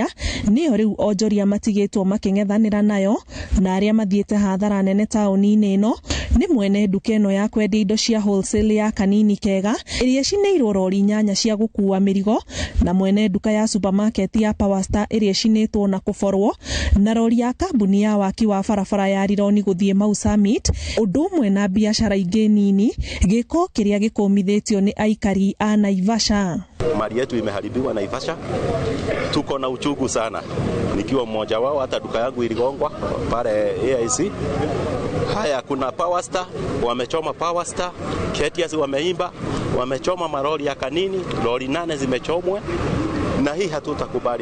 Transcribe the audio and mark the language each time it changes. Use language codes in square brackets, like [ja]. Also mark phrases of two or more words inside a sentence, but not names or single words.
[ki] niyo riu onjoria matigitwo making'ethanira nayo, na aria mathiete hathara nene tauni-ini ino ni mwene nduka ino ya kwendia indo cia wholesale ya Kanini Kega iria cineirwo rori 8 cia gukua mirigo, na mwene nduka ya supermarket ya Powerstar iria cinetwo na kuborwo, na rori ya kambuni ya waki wa barabara ya Rironi guthie Mau Summit, undu umwe na biashara ingi nini, giko kiria gikumithitio ni aikari a Naivasha. [sw] Mali yetu imeharibiwa Naivasha, tuko na uchungu sana, nikiwa mmoja wao. Hata duka yangu iligongwa pale AIC. Haya, kuna Powerstar, wamechoma Powerstar, Ketias wameimba, wamechoma maroli ya Kanini, lori 8 zimechomwe, na hii hatutakubali.